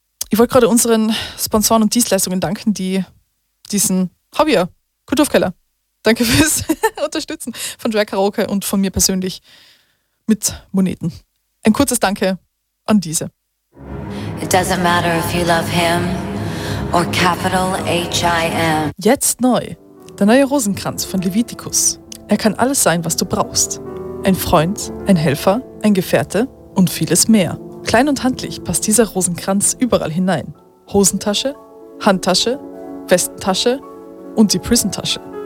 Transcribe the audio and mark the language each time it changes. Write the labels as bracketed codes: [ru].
[de] Ich wollte gerade unseren Sponsoren und Dienstleistungen danken, die diesen Hobbyer, Kulturfkeller, danke fürs Unterstützen von Drag Karaoke und von mir persönlich mit Moneten. Ein kurzes Danke an diese. [en] It doesn't matter if you love him or capital H-I-M. [de] Jetzt neu, der neue Rosenkranz von Leviticus. Er kann alles sein, was du brauchst. Ein Freund, ein Helfer, ein Gefährte und vieles mehr. Klein und handlich passt dieser Rosenkranz überall hinein. Hosentasche, Handtasche, Westentasche und die Prisontasche.